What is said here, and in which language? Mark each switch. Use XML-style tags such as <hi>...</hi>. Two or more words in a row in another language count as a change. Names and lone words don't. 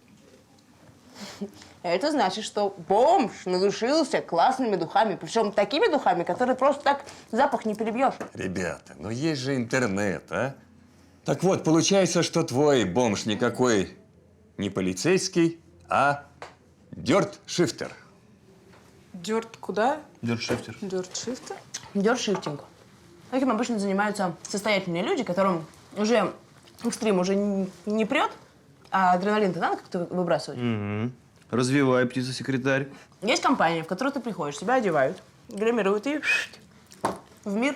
<ru>Это значит, что бомж надушился классными духами. Причем такими духами, которые просто так запах не перебьешь. Ребята, ну есть же интернет, а? Так вот, получается, что твой бомж никакой не полицейский, а дёрт-шифтер. Дёрт куда? Дёрт-шифтер. Дёрт-шифтер? Дёрт-шифтинг. Таким обычно занимаются состоятельные люди, которым уже экстрим уже не прет, а адреналин-то надо как-то выбрасывать. Угу. Развивай, птица-секретарь. Есть компания, в которую ты приходишь, тебя одевают, гримируют и в мир.</ru>